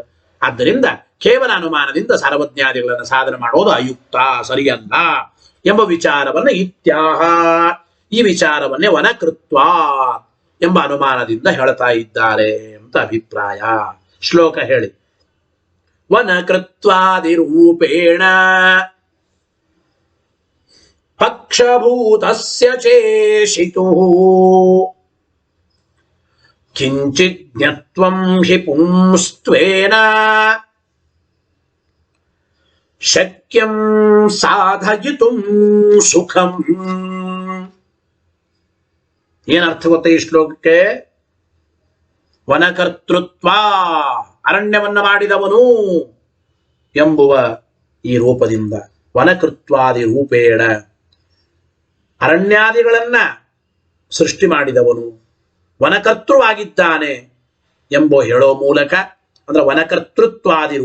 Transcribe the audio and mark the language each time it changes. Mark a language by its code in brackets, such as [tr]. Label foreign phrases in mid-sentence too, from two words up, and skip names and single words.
[kn] ಆದ್ದರಿಂದ ಕೇವಲ ಅನುಮಾನದಿಂದ ಸಾರ್ವಜ್ಞಾದಿಗಳನ್ನು ಸಾಧನೆ ಮಾಡೋದು ಅಯುಕ್ತ, ಸರಿಯಲ್ಲ ಎಂಬ ವಿಚಾರವನ್ನು ಇತ್ಯಾಹ, ಈ ವಿಚಾರವನ್ನೇ ವನಕೃತ್ವ ಎಂಬ ಅನುಮಾನದಿಂದ ಹೇಳ್ತಾ ಇದ್ದಾರೆ ಅಂತ ಅಭಿಪ್ರಾಯ. ಶ್ಲೋಕ ಹೇಳಿ. [sa] ವನಕೃತ್ವಾದಿ ರೂಪೇಣ ಪಕ್ಷಭೂತಸ್ಯ ಚೇಷಿತುಃ ಕಿಂಚಿತ್ ಜ್ಞತ್ವಂ ಹಿ ಪುಂಸ್ತ್ವೇನ ಶಕ್ಯಂ ಸಾಧಯಿತುಂ ಸುಖಂ. [kn] ಏನರ್ಥ ಗೊತ್ತ ಈ ಶ್ಲೋಕಕ್ಕೆ? ವನಕರ್ತೃತ್ವ, ಅರಣ್ಯವನ್ನ ಮಾಡಿದವನು ಎಂಬುವ ಈ ರೂಪದಿಂದ, [sa] ವನಕೃತ್ವಾದಿ ರೂಪೇಣ [kn] ಅರಣ್ಯಾದಿಗಳನ್ನ ಸೃಷ್ಟಿ ಮಾಡಿದವನು ವನಕರ್ತೃವಾಗಿದ್ದಾನೆ ಎಂಬ ಹೇಳೋ ಮೂಲಕ, ಅಂದ್ರೆ ವನಕರ್ತೃತ್ವಾದಿ